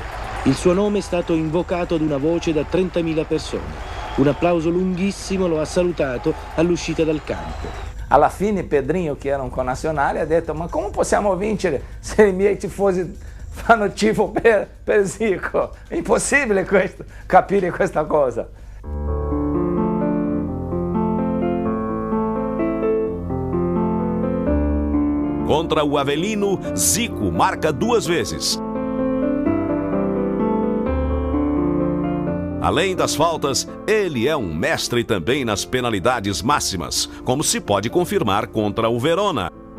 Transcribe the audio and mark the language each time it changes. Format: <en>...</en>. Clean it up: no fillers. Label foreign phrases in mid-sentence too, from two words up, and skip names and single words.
<it>Il suo nome è stato invocato ad una voce da 30.000 persone. Un applauso lunghissimo lo ha salutato all'uscita dal campo. Alla fine Pedrinho, che era un connazionale, ha detto ma come possiamo vincere se i miei tifosi fanno tifo per Zico? È impossibile capire questa cosa.</it> <pt>Contra o Avelino, Zico marca 2 vezes. Além das faltas, ele é um mestre também nas penalidades máximas, como se pode confirmar contra o Verona.</pt>